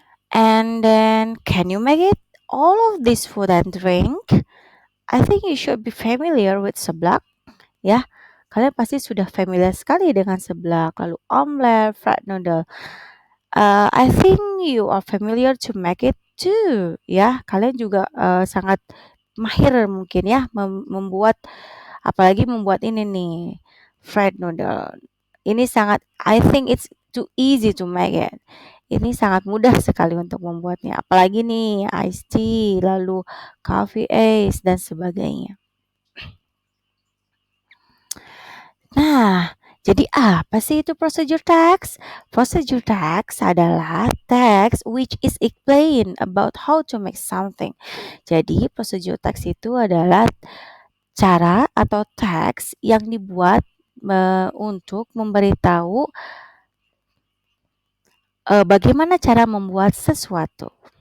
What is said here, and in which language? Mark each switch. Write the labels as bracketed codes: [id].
[en] And then, can you make it? All of this food and drink? I think you should be familiar with seblak, [id] ya. Kalian pasti sudah familiar sekali dengan seblak, lalu omelet, fried noodle. [en] I think you are familiar to make it too, ya. [id] Kalian juga sangat mahir mungkin ya membuat, apalagi membuat ini nih, fried noodle. Ini sangat, [en] I think it's too easy to make it. [id] Ini sangat mudah sekali untuk membuatnya, apalagi nih iced tea, lalu coffee ice dan sebagainya. Nah, jadi apa sih itu procedure tax? [en] Procedure tax adalah tax which is explain about how to make something. [id] Jadi procedure tax itu adalah cara atau tax yang dibuat untuk memberitahu bagaimana cara membuat sesuatu.